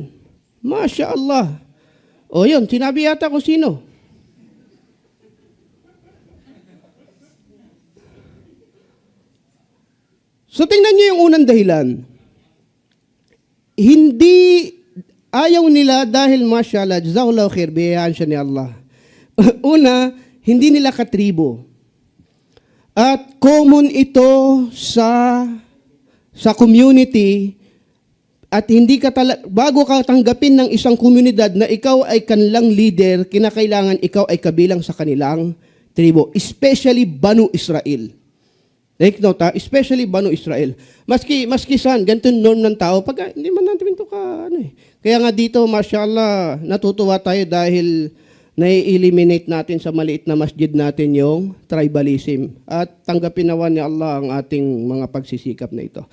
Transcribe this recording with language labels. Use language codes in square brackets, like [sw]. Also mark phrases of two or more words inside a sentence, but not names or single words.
[ar] ما شاء الله. [tl] O yun, sinabi yata kung sino. So tingnan niyo yung unang dahilan. Hindi ayaw nila dahil [ar] ما شاء الله، جزاك الله خيرا, [tl] biyayaan siya ni Allah. Una, hindi nila katribo. At common ito sa community at hindi ka bago ka tanggapin ng isang komunidad na ikaw ay kanilang leader, kinakailangan ikaw ay kabilang sa kanilang tribo, especially Banu Israel. [en] Take note, especially Banu Israel. [tl] Maski saan, ganito norm ng tao, pag hindi man natin ito ka, Kaya nga dito, mashallah, natutuwa tayo dahil nai-eliminate natin sa maliit na masjid natin yung tribalism. At tanggapin nawa ni Allah ang ating mga pagsisikap na ito.